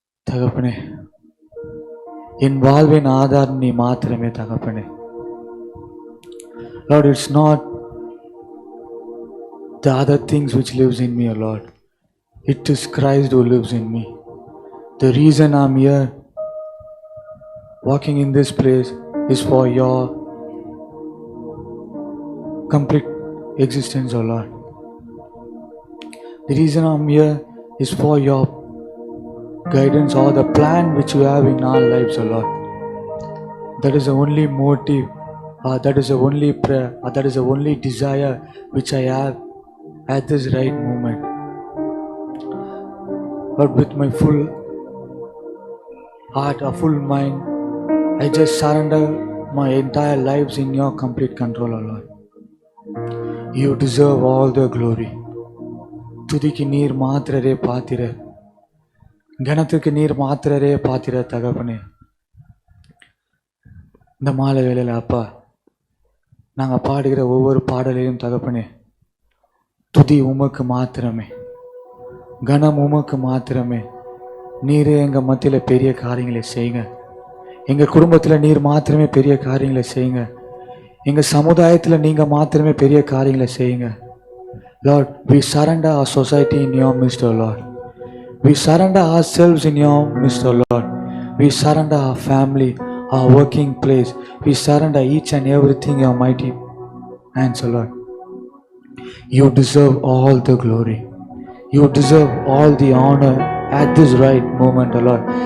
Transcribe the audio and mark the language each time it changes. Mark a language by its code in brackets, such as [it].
[ta] தகப்பனே, என் வாழ்வின் ஆதாரம் நீ மாத்திரமே தகப்பனே. [en] Lord, it's not the other things which lives in me, O Lord. It is Christ who lives in me. The reason I'm here, walking in this place, is for your complete existence, O Lord. The reason I'm here is for your guidance or the plan which you have in our lives, O Lord. That is the only motive, that is the only prayer, that is the only desire which I have at this right moment. But with my full heart, a full mind, I just surrender my entire lives in your complete control, O Lord. You deserve all the glory. [ta] துதிக்கு நீர் மாத்திரரே பாத்திரர், கனத்துக்கு நீர் மாத்திரரே பாத்திரர் தகப்பனே. இந்த மாலை வேளையில் அப்பா, நாங்கள் பாடுகிற ஒவ்வொரு பாடலையும் தகப்பனே, துதி உமக்கு மாத்திரமே, கனம் உமக்கு மாத்திரமே. நீரே எங்கள் மத்தியில் பெரிய காரியங்களை செய்யுங்க. எங்கள் குடும்பத்தில் நீர் மாத்திரமே பெரிய காரியங்களை செய்யுங்க. எங்கள் சமுதாயத்தில் நீங்கள் மாத்திரமே பெரிய காரியங்களை செய்யுங்க. [en] Lord, we surrender our society in your midst, O Lord. We surrender ourselves in your midst, O Lord. We surrender our family, our working place. We surrender each and everything in your mighty hands, O Lord. You deserve all the glory. You deserve all the honor at this right moment, O Lord.